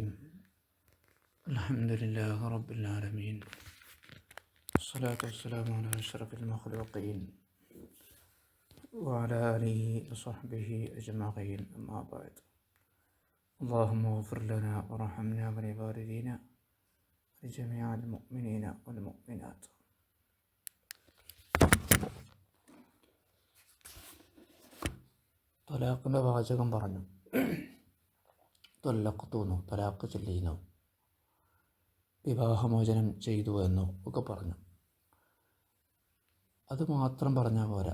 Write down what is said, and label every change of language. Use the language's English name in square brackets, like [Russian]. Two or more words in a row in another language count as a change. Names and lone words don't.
[Arabic] الحمد لله رب العالمين، والصلاة والسلام على أشرف المخلوقين وعلى آله وصحبه أجمعين، أما بعد. اللهم اغفر لنا وارحمنا ولوالدينا ولجميع المؤمنين والمؤمنات. [Malayalam] തലാഖിൻ്റെ വാചകം പറഞ്ഞു. തൊല്ലഖ്തുന്നോ, തലാഖ് ചൊല്ലിയെന്നോ, വിവാഹമോചനം ചെയ്തു എന്നോ ഒക്കെ പറഞ്ഞു. അത് മാത്രം പറഞ്ഞാൽ പോരാ.